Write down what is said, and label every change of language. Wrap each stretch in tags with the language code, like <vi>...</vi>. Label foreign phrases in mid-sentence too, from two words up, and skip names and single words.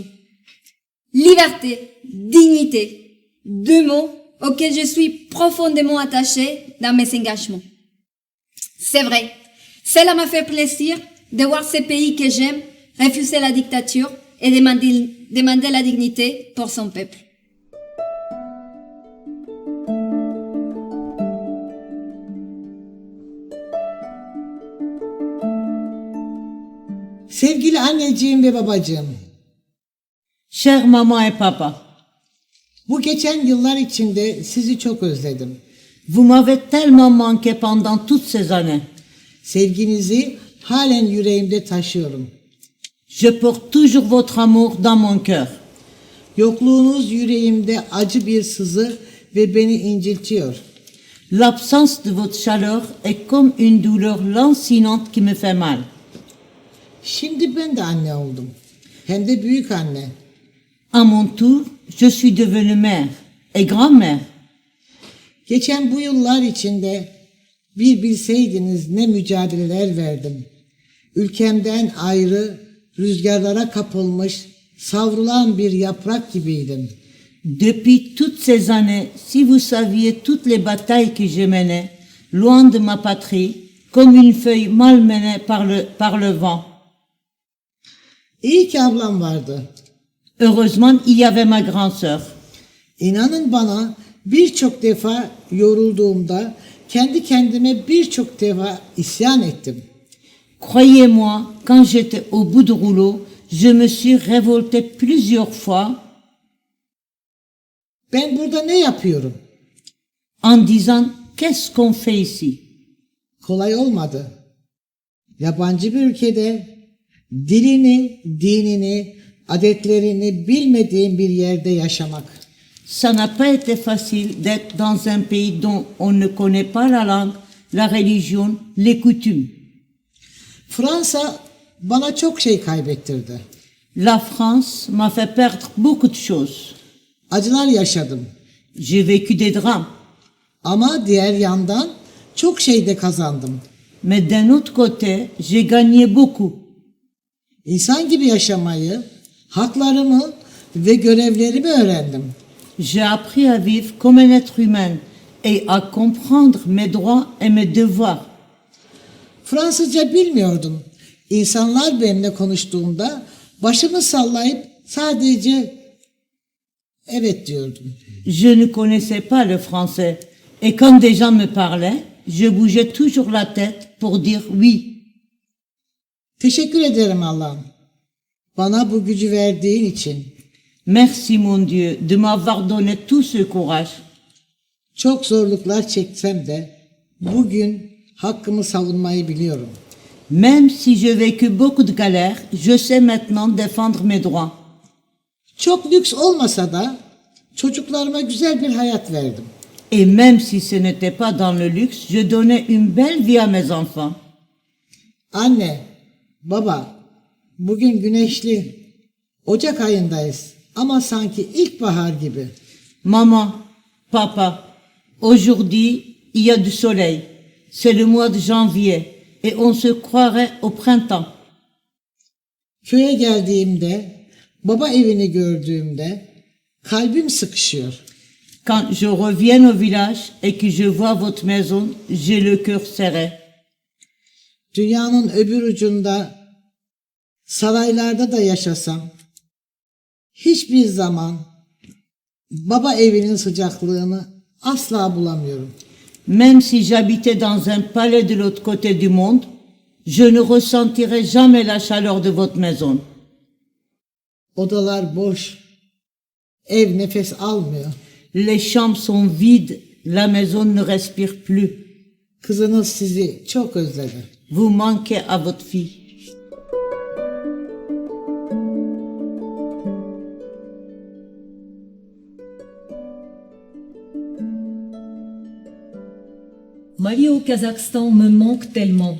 <fr>Liberté, dignité, deux mots auxquels je suis profondément attachée dans mes engagements. C'est vrai, cela m'a fait plaisir de voir ce pays que j'aime refuser la dictature et demander la dignité pour son peuple.</fr> <tr>Sevgili anneciğim ve babacığım,</tr> <fr>Chère maman et papa,</fr> <tr>bu geçen yıllar içinde sizi çok özledim.</tr> <fr>vous m'avez tellement manqué pendant toutes ces années.</fr> <tr>Sevginizi halen yüreğimde taşıyorum.</tr> <fr>Je porte toujours votre amour dans mon cœur.</fr> <tr>Yokluğunuz yüreğimde acı bir sızı ve beni inciltiyor.</tr> <fr>L'absence de votre chaleur est comme une douleur lancinante qui me fait mal.</fr> <tr>Şimdi ben de anne oldum. Hem de büyük anne.</tr> <fr>À mon tour, je suis devenue mère et grand-mère.</fr> <tr>Geçen bu yıllar içinde bir bilseydiniz ne mücadeleler verdim. Ülkemden ayrı, rüzgarlara kapılmış, savrulan bir yaprak gibiydim.</tr> <fr>Depuis toutes ces années, si vous saviez toutes les batailles que je menais, loin de ma patrie, comme une feuille malmenée par le vent.</fr> <tr>İyi ki ablam vardı.</tr> <fr>Heureusement, il y avait ma grande sœur.</fr> <tr>İnanın bana birçok defa yorulduğumda kendi kendime birçok defa isyan ettim.</tr> <fr>Croyez-moi, quand j'étais au bout du rouleau, je me suis révoltée plusieurs fois</fr> <tr>Ben burada ne yapıyorum?</tr> <fr>en disant qu'est-ce qu'on fait ici?</fr> <tr>Kolay olmadı. Yabancı bir ülkede dilini, dinini, adetlerini bilmediğim bir yerde yaşamak.</tr> <fr>Ça n'a pas été facile d'être dans un pays dont on ne connaît pas la langue, la religion, les coutumes.</fr> <tr>Fransa bana çok şey kaybettirdi.</tr> <fr>La France m'a fait perdre beaucoup de choses.</fr> <tr>Acılar yaşadım.</tr> <fr>J'ai vécu des drames.</fr> <tr>Ama diğer yandan çok şey de kazandım.</tr> <fr>Mais d'un autre côté, j'ai gagné beaucoup.</fr> <tr>İnsan gibi yaşamayı, haklarımı ve görevlerimi öğrendim.</tr> <fr>J'ai appris à vivre comme un être humain et à comprendre mes droits et mes devoirs.</fr> <tr>Fransızca bilmiyordum. İnsanlar benimle konuştuğunda başımı sallayıp sadece evet diyordum.</tr> <fr>Je ne connaissais pas le français et quand des gens me parlaient, je bougeais toujours la tête pour dire oui.</fr> <tr>Teşekkür ederim Allah'ım. Bana bu gücü verdiğin için.</tr> <fr>Merci mon Dieu de m'avoir donné tout ce courage.</fr> <tr>Çok zorluklar çeksem de bugün hakkımı savunmayı biliyorum.</tr> <fr>Même si je vécu beaucoup de galères, je sais maintenant défendre mes droits.</fr> <tr>Çok lüks olmasa da çocuklarıma güzel bir hayat verdim.</tr> <fr>Et même si ce n'était pas dans le luxe, je donnais une belle vie à mes enfants.</fr> <tr>Anne, baba, bugün güneşli. Ocak ayındayız ama sanki ilkbahar gibi.</tr> <fr>Maman, papa, aujourd'hui, il y a du soleil. C'est le mois de janvier et on se croirait au printemps.</fr> <tr>Köye geldiğimde, baba evini gördüğümde kalbim sıkışıyor.</tr> <fr>Quand je reviens au village et que je vois votre maison, j'ai le cœur serré.</fr> <tr>Dünyanın öbür ucunda, saraylarda da yaşasam, hiçbir zaman baba evinin sıcaklığını asla bulamıyorum.</tr> <fr>Même si j'habitais dans un palais de l'autre côté du monde, je ne ressentirai jamais la chaleur de votre maison.</fr> <tr>Odalar boş, ev nefes almıyor.</tr> <fr>Les chambres sont vides, la maison ne respire plus.</fr> <tr>Kızınız sizi çok özledi.</tr> <fr>Vous manquez à votre fille. Ma vie au Kazakhstan me manque tellement.</fr>